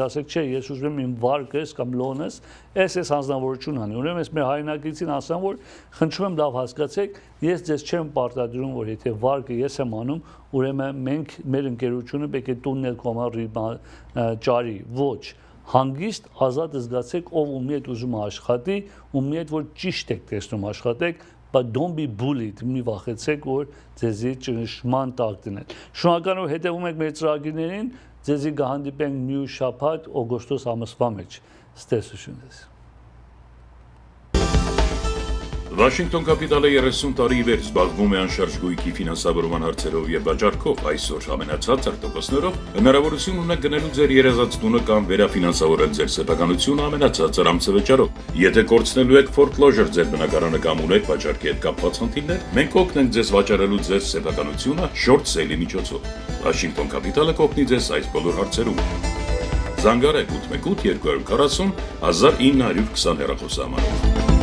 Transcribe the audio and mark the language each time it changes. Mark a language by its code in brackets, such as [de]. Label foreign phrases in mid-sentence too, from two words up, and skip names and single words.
[hy] ասեք, չէ, ես ուզում եմ իմ վարկս կամ լոնս, ես հանձնավորություն անի, ուրեմն ես մեր հայրենակիցին ասեմ, որ խնդրում եմ լավ հասկացեք, ես ձեզ չեմ պարտադրում, որ եթե վարկը ես եմ անում, ուրեմն մենք մեր ընկերությունը պետք է տունն էլ կոմա ճարի, ոչ, հանգիստ ազատ զգացեք, ով ումի հետ ուզում է աշխատի, ումի հետ որ ճիշտ եք տեսնում աշխատեք, [en] but don't be bullied, [hy] մի վախեցեք, որ ձեզի ճնշման տակ դնել։ Շնորհակալություն հետևում եք մեր ծրագրերին, ձեզի կհանդիպենք մյուս շաբաթ օգոստոս ամսվա մեջ։ Ստեսություն ձեզ։ Վաշինգտոն կապիտալը 30 տարի ի վեր զբաղվում է անշարժ գույքի ֆինանսավորման հարցերով եւ վաճառքով, այսօր ամենացածր տոկոսներով հնարավորություն ունեք գնելու ձեր երազած տունը կամ վերաֆինանսավորել ձեր սեփականությունը ամենացածր ամսվճարով։ Եթե կորցնելու եք foreclosure ձեր բնակարանը կամ ունեք վաճառքի հետ կապված խնդիրներ, մենք կօգնենք ձեզ վաճառելու ձեր սեփականությունը [en] short sale- [hy] ի միջոցով։ Վաշինգտոն կապիտալը կօգնի ձեզ այս բոլոր հարցերում։ Զանգարեք 818 240 1920 հեռախոսահամարով։